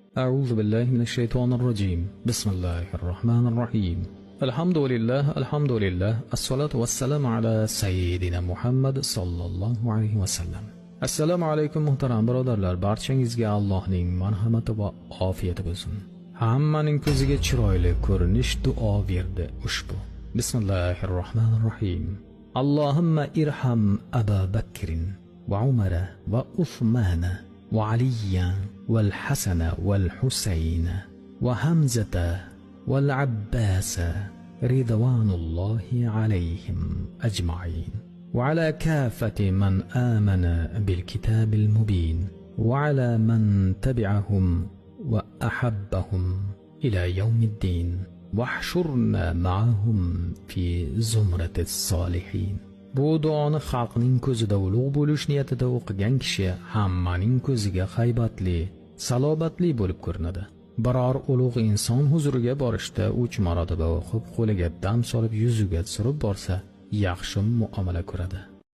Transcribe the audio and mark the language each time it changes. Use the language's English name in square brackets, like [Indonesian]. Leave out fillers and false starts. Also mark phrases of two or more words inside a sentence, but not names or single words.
[Arabic] أعوذ بالله من الشيطان الرجيم. بسم الله الرحمن الرحيم. الحمد لله الصلاة والسلام على سيدنا محمد صلى الله عليه وسلم. [Uzbek] Assalomu alaykum muhtaram birodarlar, barchangizga Allohning marhamati va ofiyati bo'lsin. Hammaning ko'ziga chiroyli ko'rinish duo berdi ushbu. [Arabic] بسم الله الرحمن الرحيم. اللهم ارحم أبا بكر وعمر وعثمان وعليا والحسن والحسين وحمزة والعباس رضوان الله عليهم أجمعين. وعلى كافة من آمن بالكتاب المبين وعلى من تبعهم وأحبهم إلى يوم الدين واحشرنا معهم في زمرة الصالحين. [Uzbek] Bu duoni xalqning ko'zida ulug' bo'lish niyatida o'qigan kishi hammaning ko'ziga haybatli, salobatli bo'lib ko'rinadi. Biror ulug' inson huzuriga borishda 3 marotaba o'qib, qo'liga dam solib yuziga surib borsa yaxshi muomala ko'radi.